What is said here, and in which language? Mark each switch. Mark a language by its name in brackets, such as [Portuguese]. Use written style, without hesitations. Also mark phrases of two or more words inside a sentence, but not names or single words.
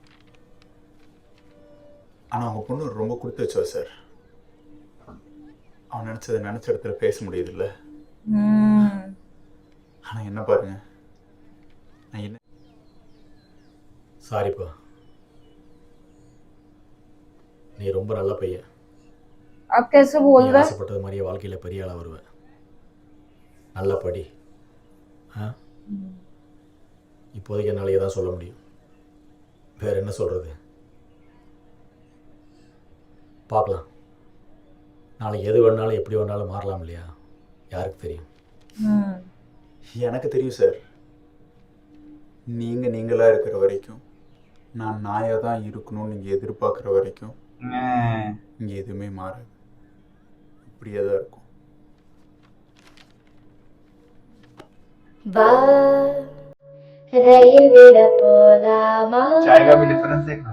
[Tamil] ஆனால் அவங்க பொண்ணு ரொம்ப கொடுத்து வச்சா சார். அவன் நினச்சதை நினச்ச இடத்துல பேச முடியுதுல்ல. ஆனால் என்ன பாருங்க, நான் என்ன சாரிப்பா, நீ ரொம்ப நல்ல பையன். [Hindi] आप कैसे बोल [Tamil] நீ [Hindi] रहे हैं? [Tamil] ஆசைப்பட்டது மாதிரியே வாழ்க்கையில் பெரிய ஆளாக வருவேன். நல்ல படி. இப்போதைக்கு என்னால் தான் சொல்ல முடியும், வேற என்ன சொல்கிறது? பார்க்கலாம், நாளைக்கு எது வேணாலும் எப்படி வேணாலும் மாறலாம் இல்லையா? யாருக்கு தெரியும்? எனக்கு தெரியும் சார். நீங்கள் நீங்களா இருக்கிற வரைக்கும், நான் நாயாக தான் இருக்கணும்னு நீங்கள் எதிர்பார்க்குற வரைக்கும் இங்கே எதுவுமே மாறாது. இப்படியே தான் இருக்கும். ரயில் விட போலாமா? [Hindi] चाय का भी डिफरेंस देखना।